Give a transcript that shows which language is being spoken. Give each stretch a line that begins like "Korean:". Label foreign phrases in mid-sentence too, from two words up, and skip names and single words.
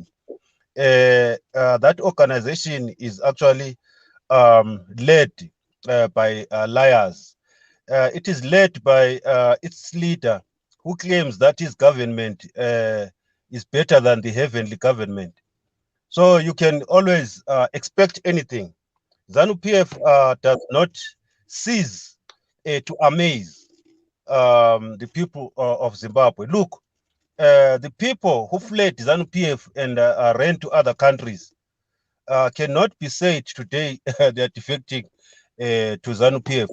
English: That organization is actually led by liars. It is led by its leader, who claims that his government is better than the heavenly government. So you can always expect anything. ZANU-PF does not cease to amaze the people of Zimbabwe. Look, the people who fled ZANU-PF and ran to other countries cannot be said today they are defecting to ZANU-PF.